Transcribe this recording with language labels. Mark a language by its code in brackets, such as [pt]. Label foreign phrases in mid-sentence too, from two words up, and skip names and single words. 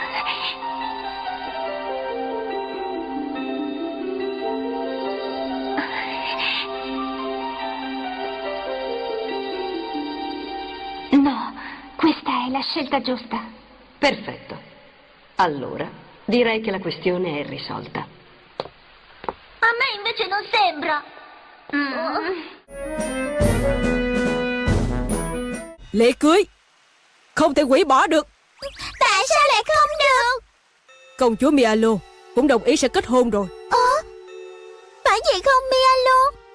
[it] No, questa è la scelta giusta. Perfetto. Allora, direi che la questione è risolta. A me invece non sembra. [vi] Lễ cưới không thể hủy bỏ được. Tại sao lại không được? Công chúa Mialo cũng đồng ý sẽ kết hôn rồi. Phải vậy không, Mialo?